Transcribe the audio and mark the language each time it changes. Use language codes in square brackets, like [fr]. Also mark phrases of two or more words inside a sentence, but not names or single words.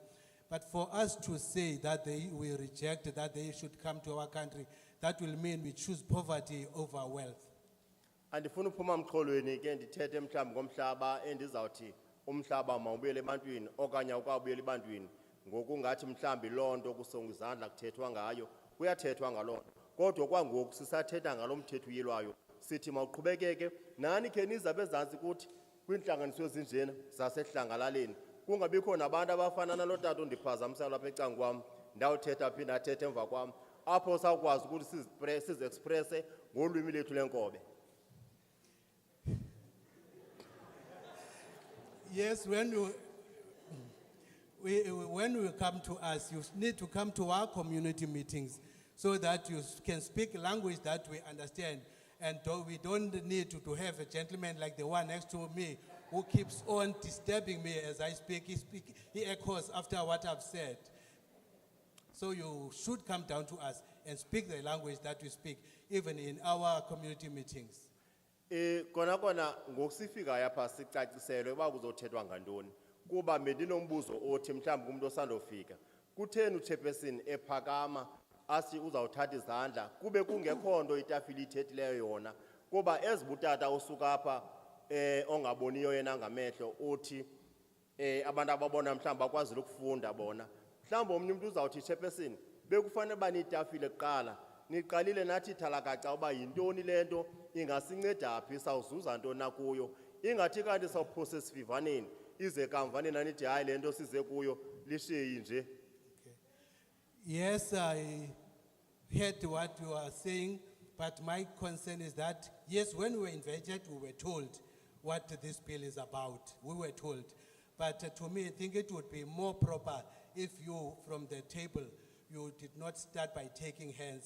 [en] But for us to say that we reject that they should come to our country, that will mean we choose poverty over wealth. [xh] Andifuna uphuma mxholweni ke ndithethe mhlawumbi ngomhlaba endizawuthi umhlaba mawubuyele ebantwini okanye awukabuyeli ebantwini ngokungathi mhlawumbi lonto kusonga izandla kuthethwa ngayo kuyathethwa ngalonto kodwa kwangoku sisathetha ngalo mthetho uyilwayo sithi mawuqhubekeke nani ke nizabe ezantsi kuthi kwintlanganiso ezinjena zasehlangalaleni kungabikho nabantu abafana nalo tata ondiphazamisa lapha ecangukwam ndawuthetha phinda athethe emva kwam apho sawukwazi ukuthi sizi-expresse ngolwimi lethu lenkobe. [en] Yes, when you come to us, you need to come to our community meetings so that you can speak language that we understand. And we don't need to have a gentleman like the one next to me who keeps on disturbing me as I speak. He echoes after what I've said. So you should come down to us and speak the language that we speak, even in our community meetings. [xh] Kona ngokusifika yapha sicaciselwe uba kuzothethwa ngantoni kuba bendinombuzo othi mhlawumbi kumuntu osandofika kutheni uchairperson ephakama asi uzawuthatha izandla kube kungekho nto itafile ithethileyo yona kuba ezibutata usuka apha ongaboniyo yena ngamehlo uthi abantu ababona mhlawumbi bakwazile ukufunda bona mhlawumbi omnye umuntu uzawuthi chairperson bekufanele bani itafile kuqala niqalile nathi thalakaca uba yintoni lento ingasinceda phi sawuzuza ntoni nakuyo ingathi kanti sawuphose sivivaneni ize kamvane nanithi hayi lento size kuyo lishiyi nje. [en] Yes, I heard what you are saying, but my concern is that yes, when we were invited, we were told what this bill is about. We were told, but to me, I think it would be more proper if you, from the table, you did not start by taking hands.